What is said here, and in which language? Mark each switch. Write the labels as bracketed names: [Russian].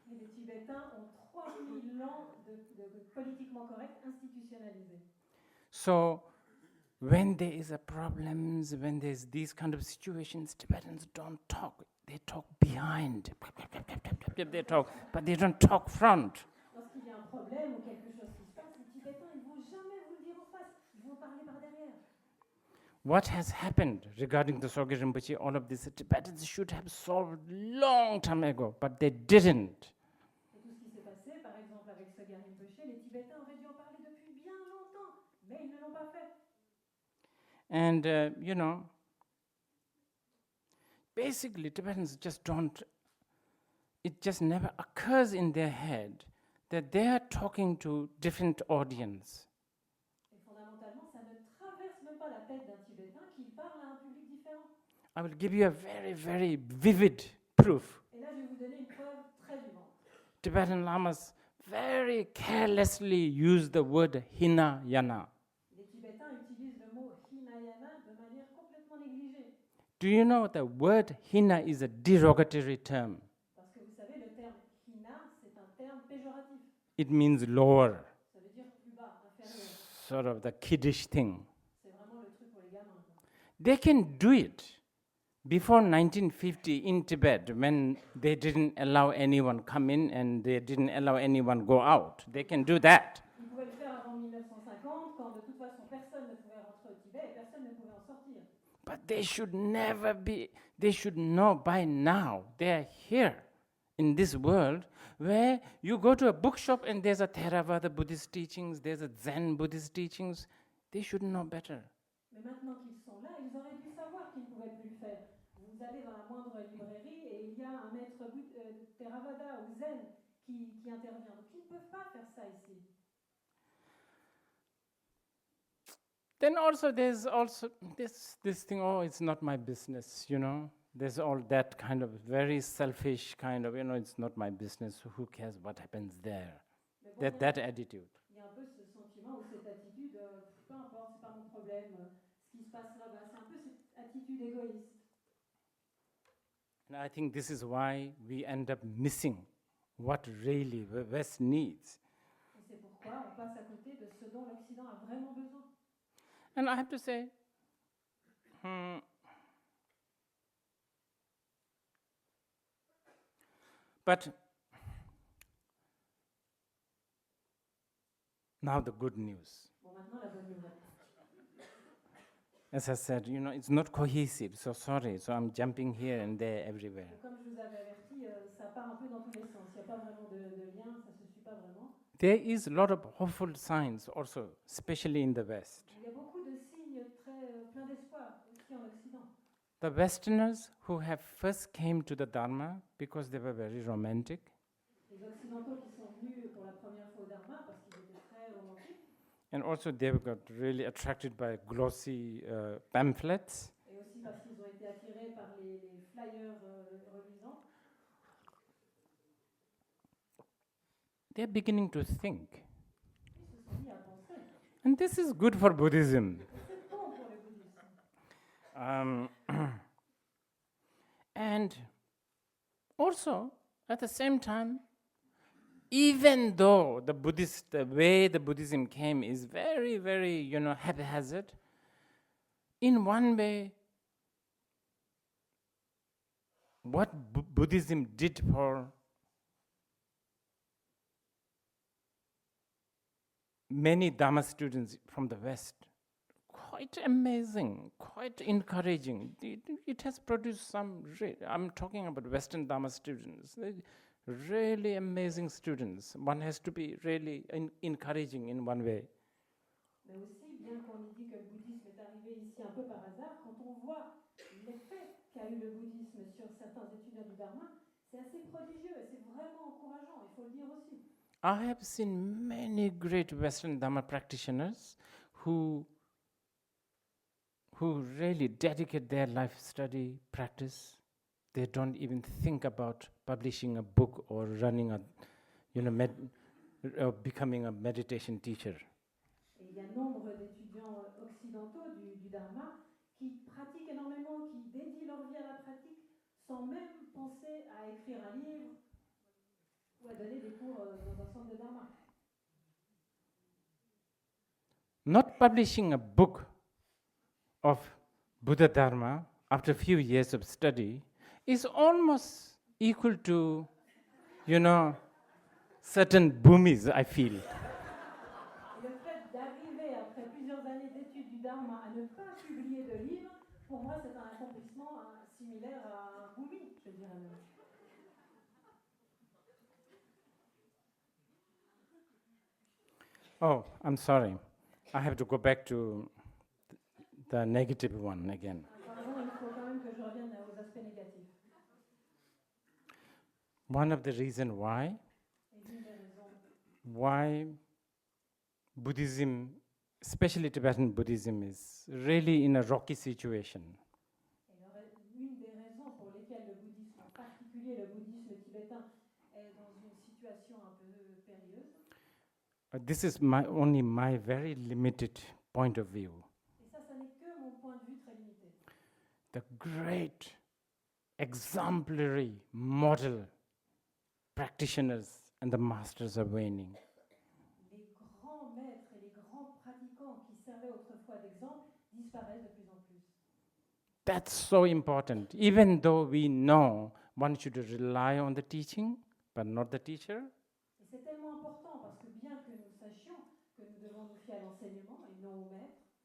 [French] Et les Tibétains ont 3000 ans de politiquement correct institutionnalisé. [English] So when there is a problems, when there's these kind of situations, Tibetans don't talk. They talk behind. They talk, but they don't talk front. [French] Lorsqu'il y a un problème ou quelque chose qui se passe, les Tibétains, ils ne vont jamais vous le dire en face. Ils vont parler par derrière. [English] What has happened regarding the Dzongsar Rinpoche, all of this, the Tibetans should have solved long time ago, but they didn't. [French] Et tout ce qui s'est passé, par exemple avec Dzongsar Rinpoche, les Tibétains auraient dû en parler depuis bien longtemps, mais ils ne l'ont pas fait. [English] And, basically Tibetans just don't, it just never occurs in their head that they are talking to different audience. [French] Et fondamentalement, ça ne traverse même pas la tête d'un Tibétain qu'il parle à un public différent. [English] I will give you a very vivid proof. [French] Et là, je vais vous donner une preuve très vivante. [English] Tibetan Lamas very carelessly use the word Hinayana. [French] Les Tibétains utilisent le mot Hinayana de manière complètement négligée. [English] Do you know the word Hina is a derogatory term? [French] Parce que vous savez, le terme Hina, c'est un terme péjoratif. [English] It means lower, [French] Ça veut dire plus bas, inférieur. [English] sort of the kiddish thing. [French] C'est vraiment le truc pour les gamins. Quoi. [English] They can do it. Before 1950 in Tibet, when they didn't allow anyone come in and they didn't allow anyone go out, they can do that. [French] Ils pouvaient le faire avant 1950, quand de toute façon personne ne pouvait rentrer au Tibet et personne ne pouvait en sortir. [English] But they should never be, they should know by now, they are here in this world where you go to a bookshop and there's a Theravada Buddhist teachings, there's a Zen Buddhist teachings. They should know better. [French] Mais maintenant qu'ils sont là, ils auraient dû savoir qu'ils ne pouvaient plus le faire. Vous allez dans la moindre librairie et il y a un maître Theravada ou Zen qui intervient. Donc ils ne peuvent pas faire ça ici. [English] Then also there's also this thing, oh, it's not my business, you know. There's all that kind of very selfish kind of, you know, it's not my business, so who cares what happens there? That attitude. [French] Il y a un peu ce sentiment ou cette attitude, peu importe, c'est pas mon problème, ce qui se passe là-bas, c'est un peu cette attitude égoïste. [English] And I think this is why we end up missing what really the West needs. [French] Et c'est pourquoi on passe à côté de ce dont l'Occident a vraiment besoin. [English] And I have to say, but now the good news. [French] Bon, maintenant la bonne nouvelle. [English] As I said, you know, it's not cohesive, so sorry, so I'm jumping here and there everywhere. [French] Comme je vous avais averti, ça part un peu dans tous les sens. Il n'y a pas vraiment de lien, ça ne se suit pas vraiment. [English] There is a lot of hopeful signs also, especially in the West. [French] Il y a beaucoup de signes pleins d'espoir aussi en Occident. [English] The Westerners who have first came to the Dharma because they were very romantic, [French] Les Occidentaux qui sont venus pour la première fois au Dharma parce qu'ils étaient très romantiques. [English] and also they got really attracted by glossy pamphlets. [French] Et aussi parce qu'ils ont été attirés par les flyers reluisants. [English] They're beginning to think. [French] Ils se sont mis à penser. [English] And this is good for Buddhism. [French] C'est bon pour le bouddhisme. [English] And also, at the same time, even though the way the Buddhism came is very, very, you know, haphazard, in one way, what Buddhism did for many Dharma students from the West, quite amazing, quite encouraging. It has produced some, I'm talking about Western Dharma students, really amazing students. One has to be really encouraging in one way. [French] Mais aussi, bien qu'on ait dit que le bouddhisme est arrivé ici un peu par hasard, quand on voit l'effet qu'a eu le bouddhisme sur certains étudiants du Dharma, c'est assez prodigieux et c'est vraiment encourageant, il faut le dire aussi. [English] I have seen many great Western Dharma practitioners who really dedicate their life study practice. They don't even think about publishing a book or running a, you know, or becoming a meditation teacher. [French] Et il y a nombre d'étudiants occidentaux du Dharma qui pratiquent énormément, qui dédient leur vie à la pratique sans même penser à écrire un livre ou à donner des cours dans un centre de Dharma. [English] Not publishing a book of Buddha Dharma after a few years of study is almost equal to, you know, certain boomies, I feel. [French] Et le fait d'arriver après plusieurs années d'études du Dharma à ne pas publier de livre, pour moi c'est un accomplissement similaire à un boomy, je dirais même. [English] Oh, I'm sorry. I have to go back to the negative one again. [French] Pardon, il faut quand même que je revienne aux aspects négatifs. [English] One of the reasons [French] Et l'une des raisons [English] why Buddhism, especially Tibetan Buddhism, is really in a rocky situation. [French] Une des raisons pour lesquelles le bouddhisme, en particulier le bouddhisme tibétain, est dans une situation un peu périlleuse. [English] This is only my very limited point of view. [French] Et ça n'est que mon point de vue très limité. [English] The great, exemplary, model practitioners and the masters are waning. [French] Les grands maîtres et les grands pratiquants qui servaient autrefois d'exemple disparaissent de plus en plus. [English] That's so important. Even though we know one should rely on the teaching, but not the teacher, [French] Et c'est tellement important parce que bien que nous sachions que nous devons nous fier à l'enseignement et non au maître,